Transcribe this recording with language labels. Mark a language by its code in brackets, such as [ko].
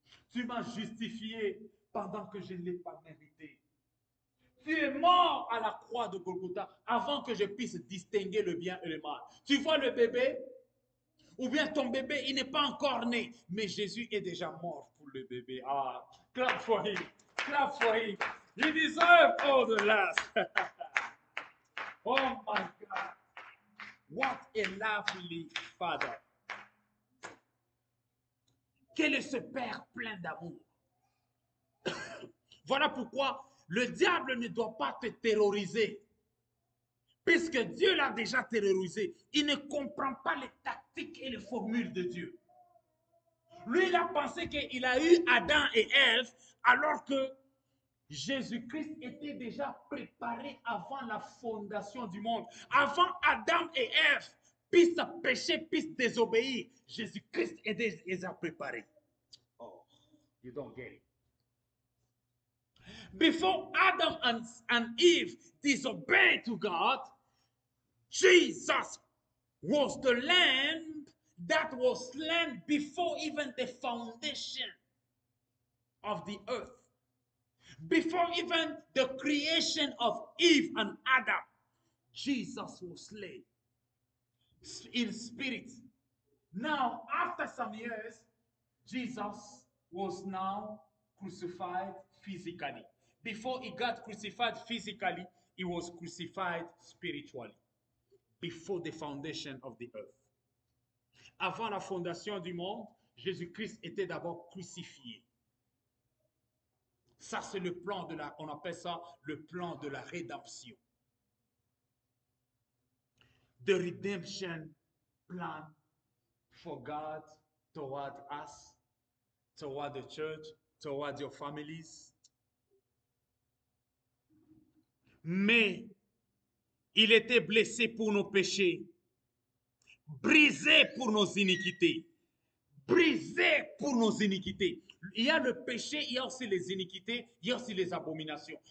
[fr] Tu m'as justifié pendant que je ne l'ai pas mérité. Tu es mort à la croix de Golgotha avant que je puisse distinguer le bien et le mal. Tu vois le bébé? Ou bien ton bébé, il n'est pas encore né, mais Jésus est déjà mort pour le bébé. [en] Ah, clap for him. Clap for him. He deserves all the last. Oh my God. What a lovely Father. [fr] Quel est ce Père plein d'amour? Voilà pourquoi le diable ne doit pas te terroriser. Puisque Dieu l'a déjà terrorisé, il ne comprend pas les tactiques et les formules de Dieu. Lui, il a pensé qu'il a eu Adam et Ève, alors que Jésus-Christ était déjà préparé avant la fondation du monde. Avant Adam et Ève puissent pécher, puissent désobéir, Jésus-Christ était déjà préparé. [en] Oh, you don't get it. Before Adam and Eve disobeyed to God, Jesus was the lamb that was slain before even the foundation of the earth. Before even the creation of Eve and Adam, Jesus was slain in spirit. Now, after some years, Jesus was now crucified physically. Before he got crucified physically, he was crucified spiritually. Before the foundation of the earth. [fr] Avant la fondation du monde, Jésus-Christ était d'abord crucifié. Ça, c'est le plan de la, on appelle ça le plan de la rédemption. [en] The redemption plan for God toward us, toward the church, toward your families. [fr] Mais il était blessé pour nos péchés, brisé pour nos iniquités. Brisé pour nos iniquités. Il y a le péché, il y a aussi les iniquités, il y a aussi les abominations.